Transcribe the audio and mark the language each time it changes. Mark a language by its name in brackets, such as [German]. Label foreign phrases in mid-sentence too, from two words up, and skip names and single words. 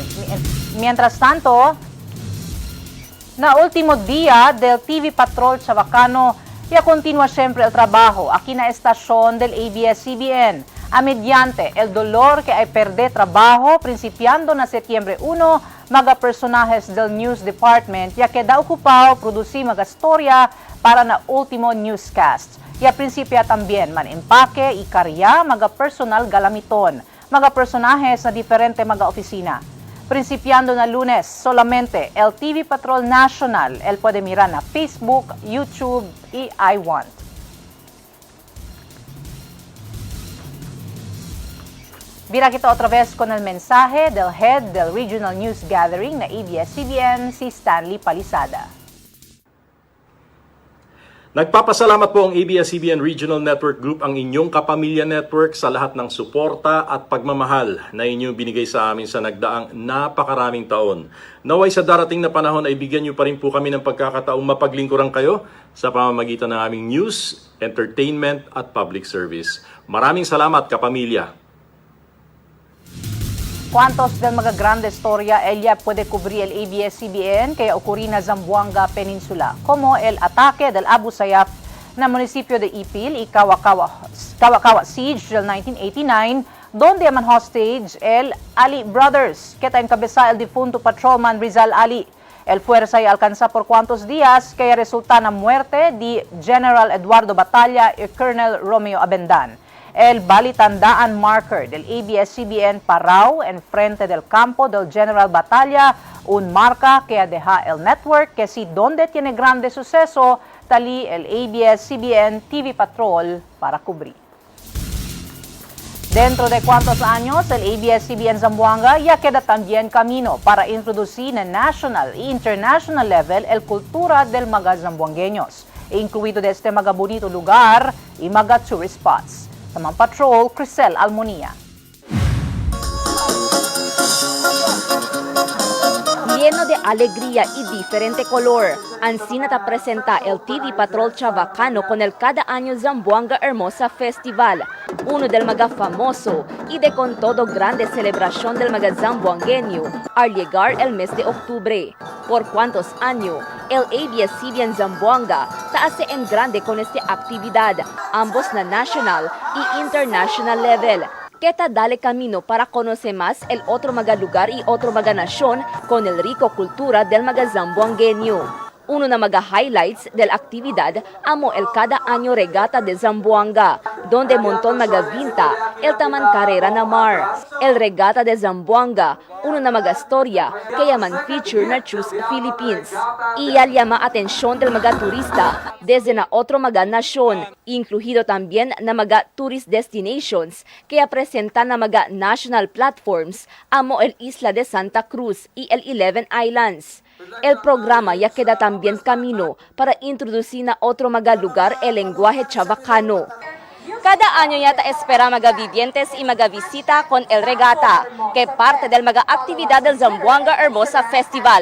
[Chavacano] Mientras tanto, na último día del TV Patrol Chabacano, ya continúa siempre el trabajo aquí na estación del ABS-CBN. A mediante el dolor que hay perder trabajo, principiando na Septiembre 1, mga personajes del News Department ya queda ocupado producir mga storya para na último newscast. Ya principia también man empake y karya mga personal galamiton, mga personajes na diferente mga opisina. Principiando na Lunes, solamente el TV Patrol National, el puede mirar na Facebook, YouTube y I1. Mira kita otra vez con el mensaje del head del Regional News Gathering na ABS-CBN, si Stanley Palisada. [Filipino] Nagpapasalamat po ang ABS-CBN Regional Network Group, ang inyong kapamilya network, sa lahat ng suporta at pagmamahal na inyong binigay sa amin sa nagdaang napakaraming taon. Naway sa darating na panahon ay bigyan niyo pa rin po kami ng pagkakataong mapaglingkuran kayo sa pamamagitan ng aming news, entertainment at [English] public service. [Filipino] Maraming salamat, kapamilya. [Chavacano] ¿Cuántos del mga grande historia ella puede cubrir el ABS-CBN kaya ocurrí na Zamboanga Peninsula, como el ataque del Abu Sayyaf na munisipyo de Ipil y Kawakawa Siege del 1989, donde man hostage el Ali Brothers, que encabeza el difunto patrolman Rizal Ali. El fuerza ay alcanza por cuantos días kaya resulta na muerte di General Eduardo Batalla y Colonel Romeo Abendan. El balitandaan marker del ABS-CBN Parao en frente del campo del General Batalla, un marca que deja el network que si donde tiene grande suceso, tali el ABS-CBN TV Patrol para cubrir. Dentro de cuántos años, el ABS-CBN Zamboanga ya queda también camino para introducir en national e [English] international level [Chavacano] el cultura del mga zamboangueños, incluido de este mga bonito lugar y mga [English] tourist spots. [Chavacano] Tamang Patrol, Crisel Almonia. Lleno de alegría y diferente color. Así nata presenta el TV Patrol Chavacano con el cada año Zamboanga Hermosa Festival, uno del maga famoso y de con todo grande celebración del maga zamboangueño al llegar el mes de octubre. Por cuántos años, el ABS-CBN Zamboanga hace en grande con esta actividad, ambos na national y [English] international level, [Chavacano] que te dale camino para conocer más el otro maga lugar y otro maga nación con el rico cultura del maga zamboangueño. Uno na maga highlights de la actividad amo el cada año regata de Zamboanga, donde montón maga vinta el taman carrera na mar. El regata de Zamboanga, uno na maga historia que llaman feature na Choose Philippines. Y al llama atención del maga turista desde na otro maga nación, incluido también na maga [English] tourist destinations [Chavacano] que presentan na maga [English] national platforms [Chavacano] amo el Isla de Santa Cruz y el 11 Islands. El programa ya queda también camino para introducir na otro maga lugar el lenguaje chavacano. Cada año yata espera maga vivientes y maga visita con el regata, que parte del maga actividad del Zamboanga Hermosa Festival.